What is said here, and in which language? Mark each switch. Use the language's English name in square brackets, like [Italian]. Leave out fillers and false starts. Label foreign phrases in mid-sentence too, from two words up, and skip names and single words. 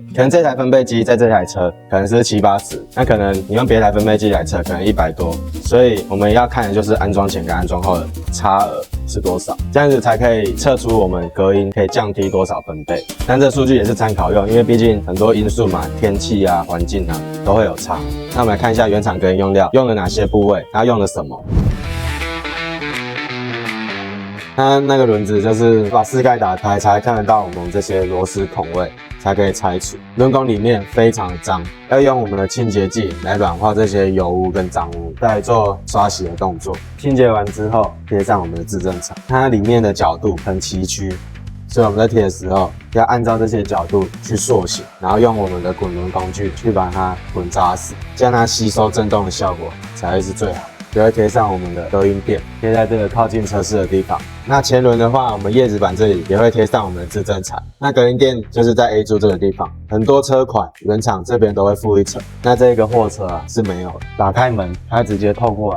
[Chinese] 可能這台分貝機在這台車可能是70、80，那可能你用別台分貝機來測，可能100多。所以我們要看的就是安裝前跟安裝後的差額是多少，這樣子才可以測出我們隔音可以降低多少分貝。但這數據也是參考用，因為畢竟很多因素嘛，天氣啊、環境啊都會有差。那我們來看一下原廠隔音用料用了哪些部位，它用了什麼。它那個輪子就是把室蓋打開才看得到我們這些螺絲孔位，才可以拆除。輪拱裡面非常的髒，要用我們的清潔劑來軟化這些油污跟髒污，再來做刷洗的動作。清潔完之後，貼上我們的制震材。它裡面的角度很崎嶇，所以我們在貼的時候要按照這些角度去塑形，然後用我們的滾輪工具去把它滾扎實，這樣它吸收震動的效果才會是最好。就會貼上我們的隔音墊，貼在這個靠近車室的地方。那前輪的話，我們葉子板這裡也會貼上我們的制震材。那隔音墊就是在 A 柱這個地方，很多車款原廠這邊都會附一層。那這個貨車啊是沒有的，打開門它直接透過來。